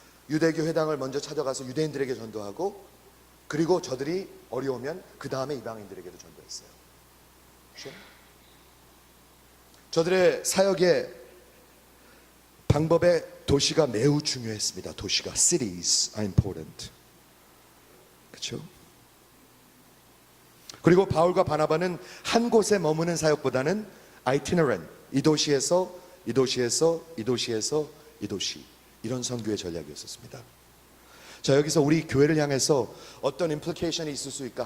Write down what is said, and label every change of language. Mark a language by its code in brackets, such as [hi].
[ko] 유대교 회당을 먼저 찾아가서 유대인들에게 전도하고 그리고 저들이 어려우면 그 다음에 이방인들에게도 전도했어요. 그렇죠? 저들의 사역의 방법의 도시가 매우 중요했습니다. 도시가, [en] cities are important. [ko] 그렇죠? 그리고 바울과 바나바는 한 곳에 머무는 사역보다는 itinerant, 이 도시에서 이 도시에서 이 도시에서 이 도시, 이런 선교의 전략이었습니다. 자, 여기서 우리 교회를 향해서 어떤 임플리케이션이 있을 수 있을까?